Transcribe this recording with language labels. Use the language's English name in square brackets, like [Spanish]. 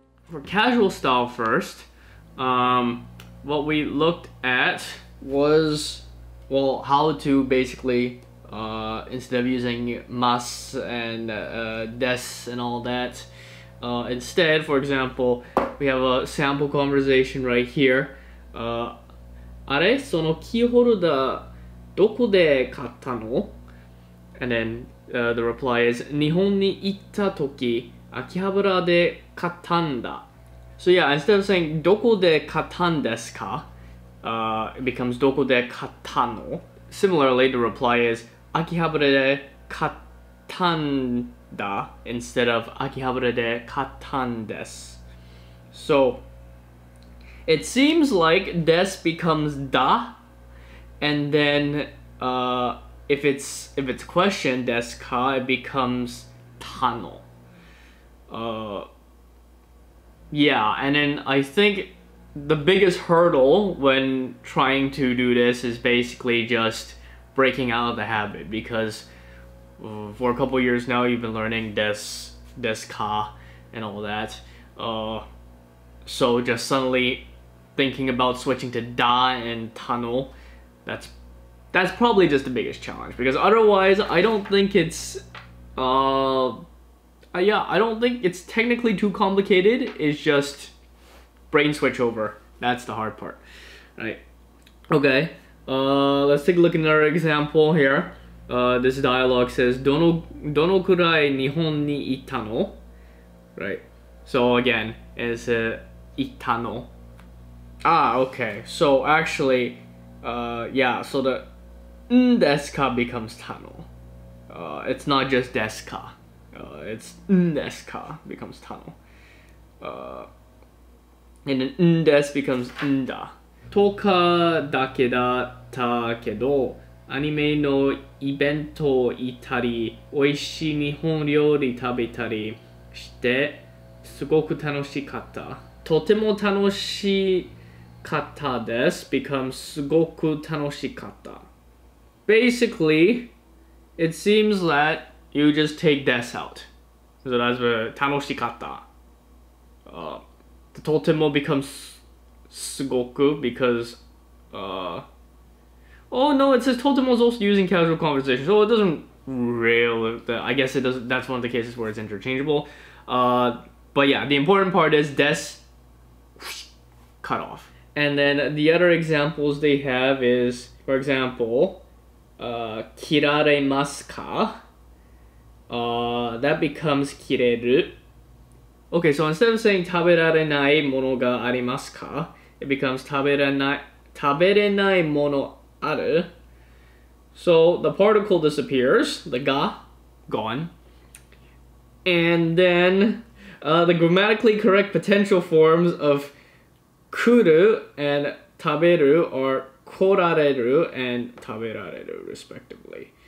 [English] For casual style first, what we looked at was, well, how to basically, instead of using mas and des and all that, instead, for example, we have a sample conversation right here. [Japanese] あれそのキーホルダーどこで買ったの? [English] And then the reply is [Japanese] 日本に行った時秋葉原で買ったんだ. [English] So yeah, instead of saying [Japanese] どこで買ったんですか, [English] it becomes [Japanese] どこで買ったの? [English] Similarly, the reply is [Japanese] 秋葉原で買ったんだ [English] instead of [Japanese] 秋葉原で買ったんです. [English] So it seems like des becomes da, and then if it's question desu ka, it becomes tano. Yeah, and then I think the biggest hurdle when trying to do this is basically just breaking out of the habit, because for a couple years now you've been learning desu ka and all that. So just suddenly thinking about switching to da and tano, that's probably just the biggest challenge, because otherwise I don't think it's I don't think it's technically too complicated. It's just brain switch over. That's the hard part, right? Okay, let's take a look at another example here. This dialogue says [Japanese] どのくらい日本に行ったの? [English] Right, so again, it's 行ったの. Ah, okay, so actually, yeah, so the desu ka becomes tano. It's not just desu ka. It's desu ka becomes tano. And then des becomes nda. [Japanese] とかだけだったけど、アニメのイベント行ったり、美味しい日本料理食べたりして、すごく楽しかった。とても楽しかったです [English] becomes [Japanese] すごく楽しかった. [English] Basically, it seems that you just take des out. So that's the 楽しかった. The とても becomes すごく because oh no, it says とても is also using casual conversation, so it doesn't really, I guess it doesn't, that's one of the cases where it's interchangeable. But yeah, the important part is des cut off. And then the other examples they have is, for example, 切られますか? That becomes 切れる. Okay, so instead of saying [Japanese] 食べられないものがありますか, [English] it becomes [Japanese] 食べれないものある. [English] So the particle disappears, the ga, gone. And then the grammatically correct potential forms of kuru and taberu are korareru and taberareru respectively.